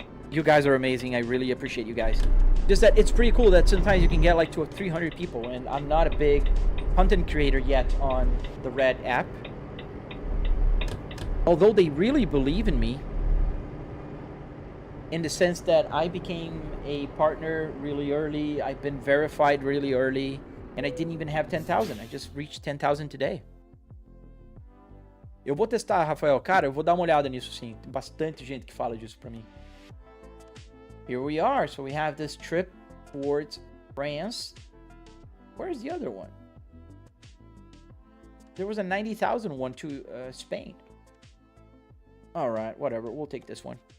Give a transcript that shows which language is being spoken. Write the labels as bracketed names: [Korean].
[English] You guys are amazing. I really appreciate you guys. Just that it's pretty cool that sometimes you can get like to 300 people, and I'm not a big content creator yet on the Red App. Although they really believe in me, in the sense that I became a partner really early, I've been verified really early, and I didn't even have 10,000. I just reached 10,000 today. [Portuguese] Eu vou testar, Rafael. Cara, eu vou dar uma olhada nisso sim. Tem bastante gente que fala disso pra mim. [English] Here we are. So we have this trip towards France. Where's the other one? There was a 90,000 one to Spain. All right, whatever. We'll take this one.